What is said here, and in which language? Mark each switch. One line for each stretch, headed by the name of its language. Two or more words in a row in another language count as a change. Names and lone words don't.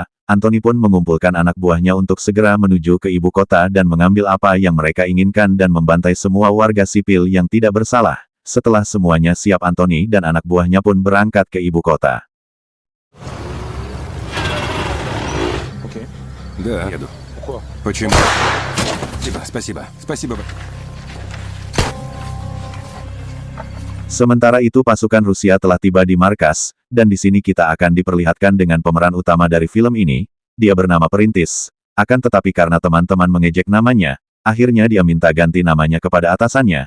Indonesian: Anthony pun mengumpulkan anak buahnya untuk segera menuju ke ibu kota dan mengambil apa yang mereka inginkan dan membantai semua warga sipil yang tidak bersalah. Setelah semuanya siap Anthony dan anak buahnya pun berangkat ke ibu kota. Oke.
Russian: Да, еду. Почему? Спасибо.
Indonesian: Sementara itu pasukan Rusia telah tiba di markas, dan di sini kita akan diperlihatkan dengan pemeran utama dari film ini. Dia bernama Perintis. Akan tetapi karena teman-teman mengejek namanya, akhirnya dia minta ganti namanya kepada atasannya.